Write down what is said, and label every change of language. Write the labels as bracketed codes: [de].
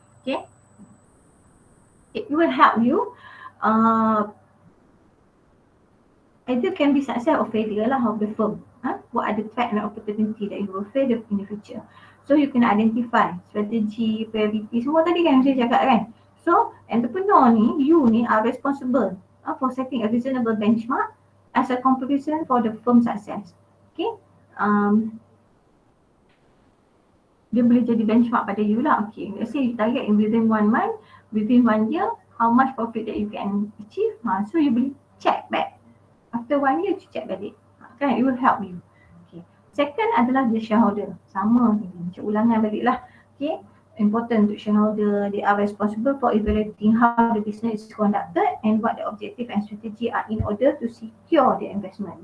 [en] Okay, it will help you either can be success or failure lah of the firm. What are the threat and opportunity that you will face in the future, so you can identify strategy, priority, [ms] semua tadi kan saya cakap kan. [en] So entrepreneur ni, you ni are responsible for setting a reasonable benchmark as a comparison for the firm success. [ms] Okay, dia boleh jadi benchmark pada you lah. [en] Okay, let's say you target in within 1 month, within 1 year, how much profit that you can achieve. So you boleh check back after 1 year, you check balik kan, it will help you. [ms] Okay, second adalah [en] the shareholder, [ms] sama ni, macam ulangan balik lah. Okay, [en] important to shareholder. They are responsible for evaluating how the business is conducted and what the objective and strategy are in order to secure the investment.